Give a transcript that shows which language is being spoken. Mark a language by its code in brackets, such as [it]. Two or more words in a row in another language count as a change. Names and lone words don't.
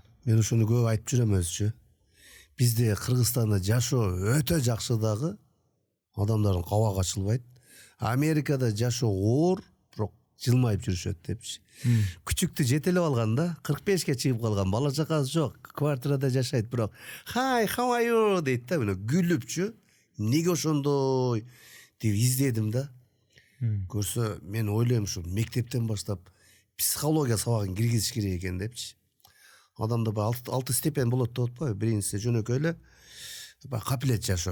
[ky] Мен ошону көп айтып жүрөм өзүчү. Бизде Кыргызстанда жашоо өтө жакшы дагы, адамдардын кабагы ачылбайт. Америкада жашоо оор, бирок жылмайып жүрүшөт депчи. Күчүктү жетелеп алган да, 45ке чыгып калган, бала чакасы жок, квартирада жашайт, бирок [en] "Hi, how are you?" [ky] дейт да, мына күлүпчү. Неге ошондой деп издедим да. Көрсө мен ойлойм ушу мектептен баштап психология сабагын киргизиш керек экен депчи. Адамда баягы 6 степень болот деп атпайбы? Биринчиси жөнөкөй эле капилет жашоо.